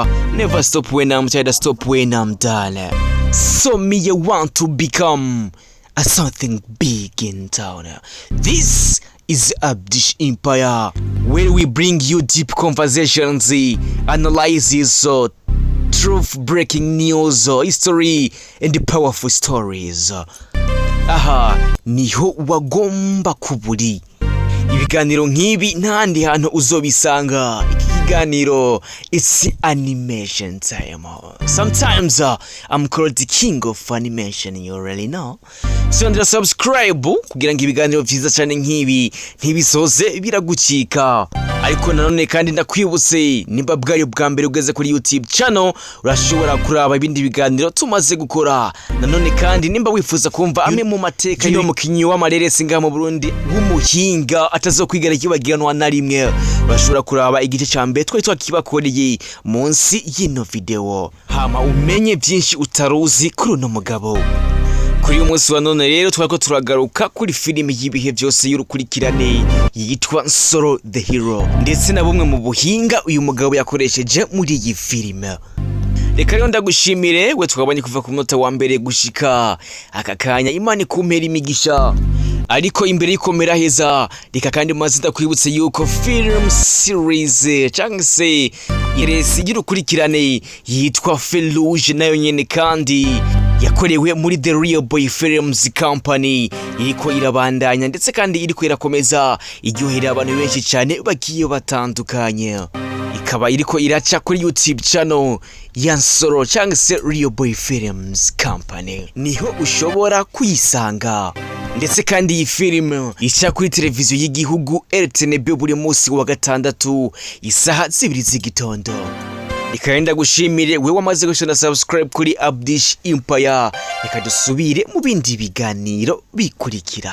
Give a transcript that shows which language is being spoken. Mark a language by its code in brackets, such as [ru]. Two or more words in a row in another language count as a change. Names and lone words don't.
[en] Never stop when I'm tired, stop when I'm done. So me, I want to become something big in town. This is Abdish Empire, where we bring you deep conversations, analysis, truth-breaking news, history, and powerful stories. [rn] Aha, niho wagomba kuburi. Ibiganiro nk'ibi ntandi hantu uzobisanga. Iki kiganiro, [en] it's animation time. Sometimes I'm called the king of animation, you already know. [rn] So subscribe kugira ngo ibiganiro vyiza cyane nk'ibi ntibisoze biragucika. ariko nanone kandi ndakwibutse nimba bwari bwa mbere ugeze kuri YouTube channel urashobora kuraba ibindi biganiro tumaze gukora. Nanone kandi nimba wifuza kumva amwe mu mateka yo mukinyi w'amareresi ngaha mu Burundi w'umuhinga atazokwigera kibagiranwa na rimwe, urashobora kuraba igice ca mbere twari twakibakoreye munsi y'ino video, hama umenye byinshi utaruzi kuri uno mugabo. Kuri uyu munsi wa none rero twako turagaruka kuri filime y'ibihe byose y'urukurikirane yitwa Nsoro the Hero, ndetse na bumwe mu buhinga uyu mugabo yakoresheje muri iyi filime. Reka rero ndagushimire we twabanye kuva ku munota wa mbere gushika aka kanya, Imana ikumpera imigisha. Ariko imbere yikomera heza, reka kandi maze ndakwibutse yuko [en] film series [rn] cyangwa se iresi y'urukurikirane yitwa Ferouge nayo nyene kandi yakorewe muri The Real Boy Films Company iriko irabandanya, ndetse kandi iriko irakomeza iryohera abantu benshi cyane bagiye batandukanye. Ikaba iriko iraca kuri YouTube channel ya Nsoro cyangwa se Real Boy Films Company, niho ushobora kuyisanga. Ndetse kandi iyi filime ica kuri televiziyo y'igihugu RTNB buri munsi wa gatandatu isaha 2 z'igitondo. Ikagenda gushimire we wamaze gushona subscribe kuri Abdish Empire, reka dusubire mu bindi biganiro bikurikira.